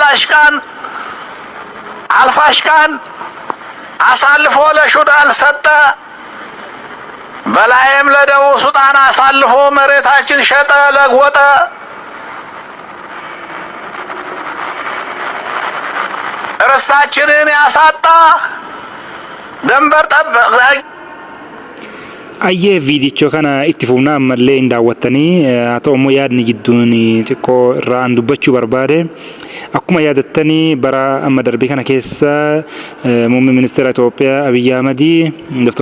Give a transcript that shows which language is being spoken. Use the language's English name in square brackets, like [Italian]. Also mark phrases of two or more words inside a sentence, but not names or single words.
[Amharic] አልፋሽቃን አሳልፎ ለሱዳን ሰጠ በላይም ለደቡብ ሱዳን አሳልፎ መሬታችን ሸጠ ለጎጠ ርስታችንን ያሳጣ ደንበር ጠበቀ [Oromo] ayyee viidichoo kana itti fufnaa ammallee hin daawwattanii haa ta'u immoo yaadni jidduun xiqqoo irraa dubbachuu barbaade akkuma yaadattanii bara amma darbe kana keessa muummee ministeera Itoophiyaa Abiy Ahmed Dr.